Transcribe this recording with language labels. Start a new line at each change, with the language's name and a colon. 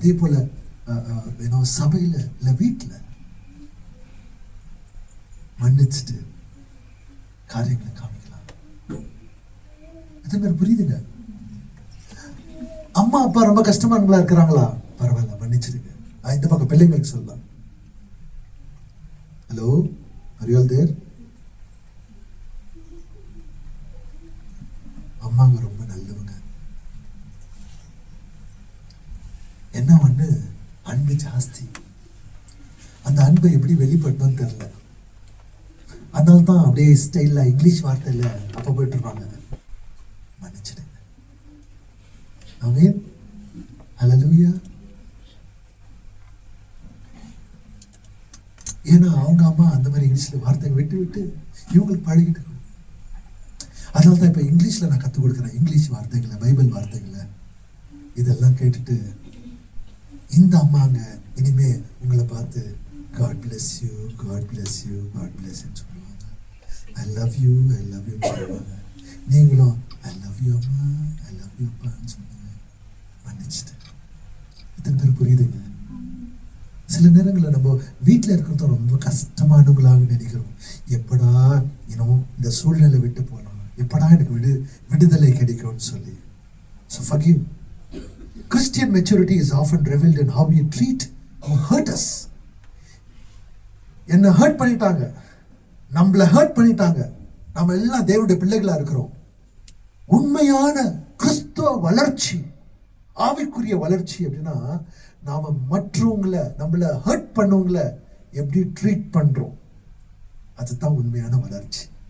Tamil: அதே போல சபையில் இல்லை வீட்டில் மன்னிச்சுட்டு காரியங்களை காமிக்கலாம். எத்தனை பேர் புரியுதுங்க? அம்மா அப்பா ரொம்ப கஷ்டமானவங்களா இருக்கிறாங்களா? பரவாயில்ல, மன்னிச்சிருங்க. இந்த பக்கம் பிள்ளைங்களுக்கு சொல்லலாம்.
English: Hello, are you all there?
Tamil: அம்மாங்க ரொம்ப நல்லவங்க. என்ன ஒண்ணு, அன்பு ஜாஸ்தி. அந்த அன்பை எப்படி வெளிப்படுத்தணும்னு தெரியல. அதனால தான் அப்படியே ஸ்டைலில் இங்கிலீஷ் வார்த்தையில் அப்போ போயிட்டு இருப்பாங்க. மன்னிச்சிடுங்க. ஆமென், ஹல்லேலூயா. ஏன்னா அவங்க அம்மா அந்த மாதிரி இங்கிலீஷில் வார்த்தையை விட்டு விட்டு இவங்களுக்கு பழகிட்டு. அதனால தான் இப்போ இங்கிலீஷில் நான் கற்றுக் கொடுக்குறேன். இங்கிலீஷ் வார்த்தைகளை, பைபிள் வார்த்தைகளை இதெல்லாம் கேட்டுட்டு இந்த அம்மாங்க இனிமே உங்களை பார்த்து
English: God bless you, God bless you,
Tamil: God bless you சொல்லுவாங்க.
English: I love you, I love you
Tamil: சொல்லுவாங்க. நீங்களும்
English: I love you
Tamil: அம்மா,
English: I love you
Tamil: அப்பான்னு சொல்லுங்க. மன்னிச்சுட்டு. இத்தனை பேர் புரியுதுங்க? சில நேரங்களில் நம்ம வீட்டில் இருக்கிறது ரொம்ப கஷ்டமானவங்களாக நினைக்கிறோம். எப்படா இந்த சூழ்நிலை விட்டு போனோம், எப்படா எனக்கு விடுதலை கிடைக்கும்னு சொல்லி.
English: So forgive. Christian maturity is often revealed in how we treat who hurt us.
Tamil: என்ன ஹர்ட் பண்ணிட்டாங்க, நம்மளை ஹர்ட் பண்ணிட்டாங்க, நம்ம எல்லாம் தேவனுடைய பிள்ளைகளா இருக்கிறோம். உண்மையான கிறிஸ்துவ வளர்ச்சி, ஆவிக்குரிய வளர்ச்சி அப்படின்னா நாம மற்றவங்களை, நம்மளை ஹர்ட் பண்ணவங்களை எப்படி ட்ரீட் பண்றோம், அதுதான் உண்மையான வளர்ச்சி.